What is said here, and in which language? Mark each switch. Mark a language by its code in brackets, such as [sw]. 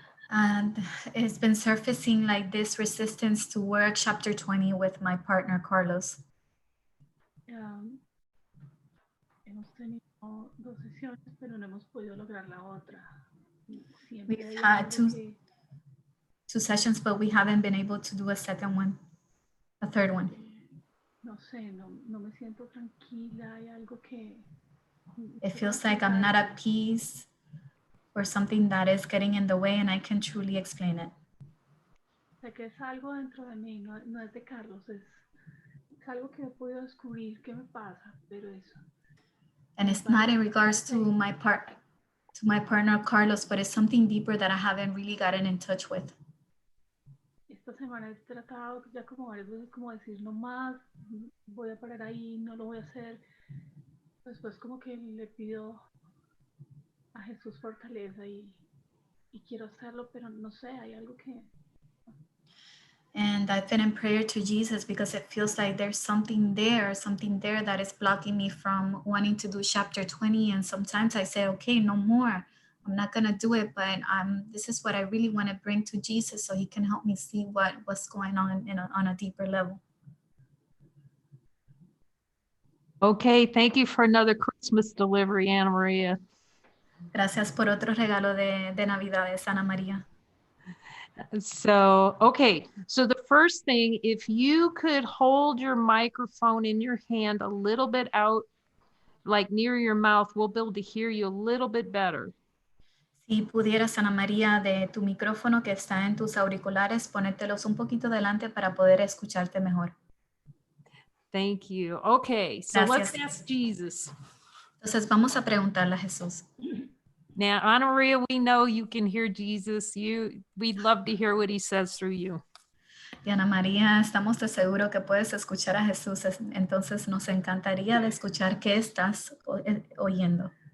[en] And it's been surfacing like this resistance to work chapter 20 with my partner, Carlos. [es] Hemos tenido 2 sesiones, pero no hemos podido lograr la otra. [en] We've had two sessions, but we haven't been able to do a third one. [es] No sé, no me siento tranquila, hay algo que... [en] It feels like I'm not at peace or something that is getting in the way and I can truly explain it. [es] Sé que es algo dentro de mí, no es de Carlos, es algo que he podido descubrir qué me pasa, pero eso. [en] And it's not in regards to my partner Carlos, but it's something deeper that I haven't really gotten in touch with. [es] Esta semana he tratado ya como varias veces como decir no más, voy a parar ahí, no lo voy a hacer. Después como que le pido a Jesús fortaleza y quiero hacerlo, pero no sé, hay algo que... [en] And I've been in prayer to Jesus because it feels like there's something there that is blocking me from wanting to do chapter 20. And sometimes I say, okay, no more. I'm not going to do it, but this is what I really want to bring to Jesus so he can help me see what's going on on a deeper level. Okay, thank you for another Christmas delivery, Anna Maria. [es] Gracias por otro regalo de Navidades, Ana María. [en] So, okay, so the first thing, if you could hold your microphone in your hand a little bit out, like near your mouth, we'll be able to hear you a little bit better. [es] Si pudieras, Ana María, de tu micrófono que está en tus auriculares, ponértelos un poquito delante para poder escucharte mejor. [en] Thank you. Okay, so let's [es] Gracias. [en] ask Jesus. [es] Entonces vamos a preguntarle a Jesús. [en] Now, Anna Maria, we know you can hear Jesus. We'd love to hear what he says through you. [es] Y Ana María, estamos de seguro que puedes escuchar a Jesús, entonces nos encantaría de escuchar qué estás oyendo.